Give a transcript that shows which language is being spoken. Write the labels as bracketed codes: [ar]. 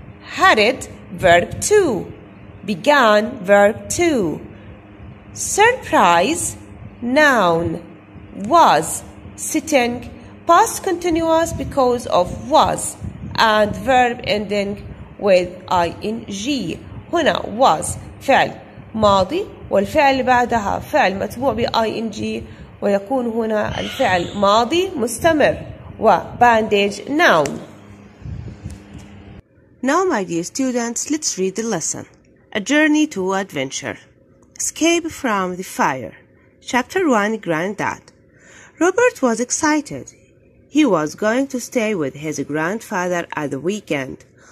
[en] hurried verb to. began verb to. surprise noun. was sitting past continuous because of was, and verb ending with ing. [ar] هنا was فعل ماضي والفعل بعدها فعل متبوع ب ing، ويكون هنا الفعل ماضي مستمر و bandage noun. [en] Now my dear students, let's read the lesson. A journey to adventure. Escape from the fire. Chapter 1. Granddad. Robert was excited. He was going to stay with his grandfather at the weekend.